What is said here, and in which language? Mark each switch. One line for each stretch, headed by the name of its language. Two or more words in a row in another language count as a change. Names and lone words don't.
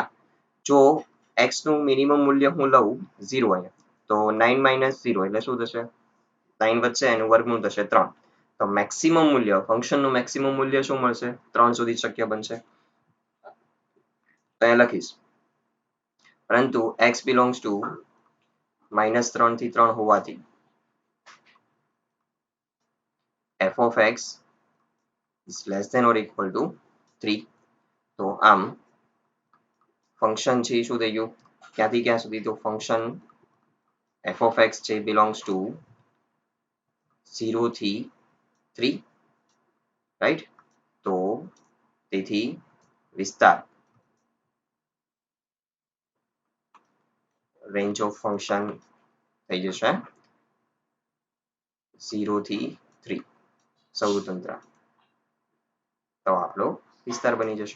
Gujarati: જો x નું મિનિમમ મૂલ્ય હું લઉં 0 અહીંયા તો 9 - 0 એટલે શું થશે? 9 વધશે એનું વર્ગમૂળ થશે 3. તો મેક્સિમમ મૂલ્ય ફંક્શનનું મેક્સિમમ મૂલ્ય શું મળશે? 3 સુધી શક્ય બનશે. તો અહીંયા લખીશ.
English: પરંતુ x belongs to -3
Gujarati: થી 3 હોવાથી
English: f of x is less than or equal to 3.
Gujarati: તો આમ ફંક્શન છે શું થઈ ગયું? ક્યાંથી ક્યાં સુધી? તો ફંક્શન
English: f of x
Gujarati: છે
English: belongs to
Gujarati: 0 થી 3. રાઈટ? તો તેથી વિસ્તાર
English: range of function
Gujarati: થઈ જશે 0 થી 3 સૌતંત્ર, તો આપણો વિસ્તાર બની જશે.